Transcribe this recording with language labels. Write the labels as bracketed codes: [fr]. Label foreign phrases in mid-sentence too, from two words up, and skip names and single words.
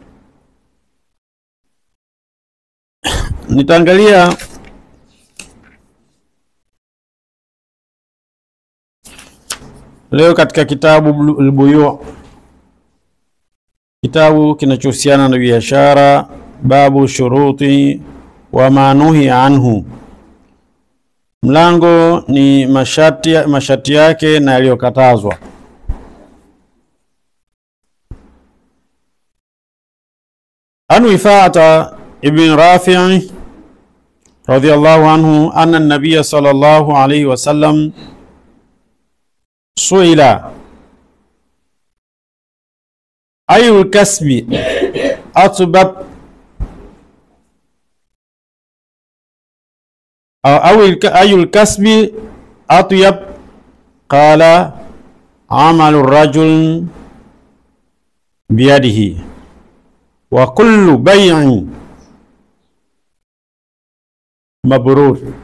[sw] Nitaangalia leo katika kitabu al-Buyu', kitabu kinachohusiana na biashara, [ar] باب شروط وما نهي عنه. [sw] Mlango ni mashati yake na yaliyokatazwa. [ar] عن رفاعة بن رافع رضي الله عنه أن النبي صلى الله عليه وسلم سئل أي الكسب أطيب أي الكسب أطيب قال عمل الرجل بيده وكل بيع مبرور.